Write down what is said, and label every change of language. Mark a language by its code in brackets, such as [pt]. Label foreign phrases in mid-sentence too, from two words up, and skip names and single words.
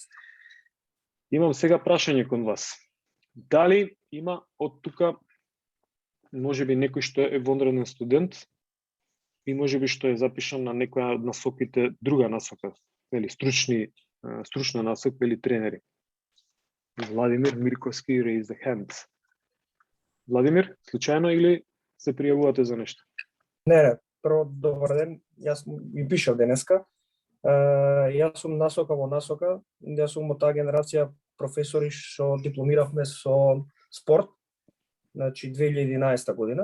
[mk] Имам сега прашање кон вас. Дали има од тука можеби некој што е вонреден студент и можеби што е запишан на некоја од насоките, друга насока, или стручна насока или тренери? Владимир Мирковски, [en] raise the hand. [mk] Владимир, случајно или се пријавувате за нешто? Не, прво добар ден, јас ми пишав денеска. Јас сум насока во насока, јас сум од таа генерација професори што дипломиравме со спорт, значи 2011 година.